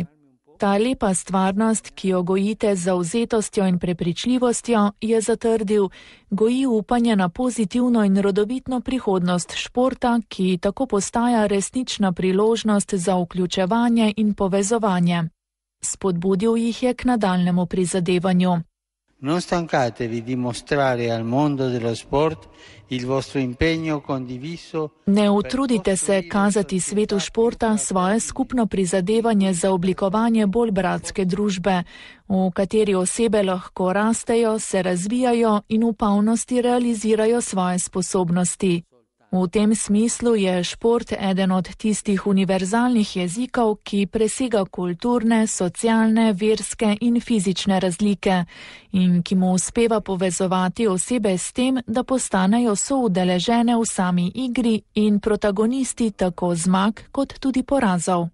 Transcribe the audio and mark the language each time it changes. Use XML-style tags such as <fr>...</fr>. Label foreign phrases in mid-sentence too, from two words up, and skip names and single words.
<sl>Ta lepa stvarnost, ki jo gojite z zavzetostjo in prepričljivostjo, je zatrdil, goji upanje na pozitivno in rodovitno prihodnost športa, ki tako postaja resnična priložnost za vključevanje in povezovanje. Spodbudil jih je k nadaljnemu prizadevanju.</sl> <it>Non stancatevi di mostrare al mondo dello sport il vostro impegno condiviso.</it> <sl>Ne utrudite se kazati svetu športa svoje skupno prizadevanje za oblikovanje bolj bratske družbe, v kateri osebe lahko rastejo, se razvijajo in v polnosti realizirajo svoje sposobnosti. V tem smislu je šport eden od tistih univerzalnih jezikov, ki presega kulturne, socialne, verske in fizične razlike in ki mu uspeva povezovati osebe s tem, da postanejo soudeležene v sami igri in protagonisti tako zmag kot tudi porazov.</sl>